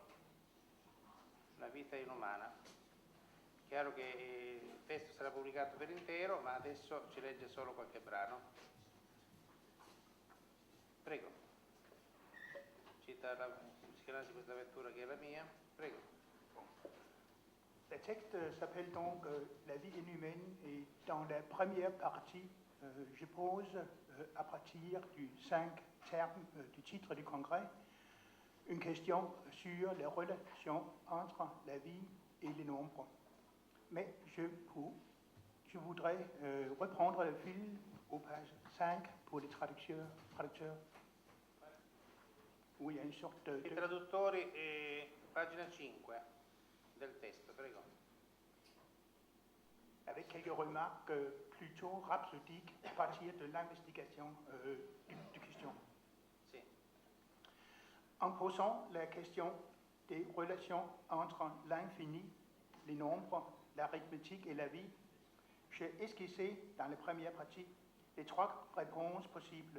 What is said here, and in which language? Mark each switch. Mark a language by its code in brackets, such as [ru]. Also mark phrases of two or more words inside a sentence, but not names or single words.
[it] La vita inumana. Chiaro che il testo sarà pubblicato per intero, ma adesso ci legge solo qualche brano. Prego. Cita questa lettura che è la mia. Prego. [fr] Le texte s'appelle donc La vie inhumaine et dans la première partie, je pose à partir du 5 termes du titre du congrès une question sur les relations entre la vie et les nombres. Mais je voudrais reprendre le fil au page 5 pour les traducteurs. Oui, il y a une sorte de... [it] I traduttori, pagina 5 del testo, prego. [fr] Avec quelques remarques plutôt rhapsodiques à partir de l'investigation du question. [it] Sì. [fr] En posant la question des relations entre l'infini, les nombres, l'arithmétique et la vie, j'ai esquissé dans la première partie les trois réponses possibles.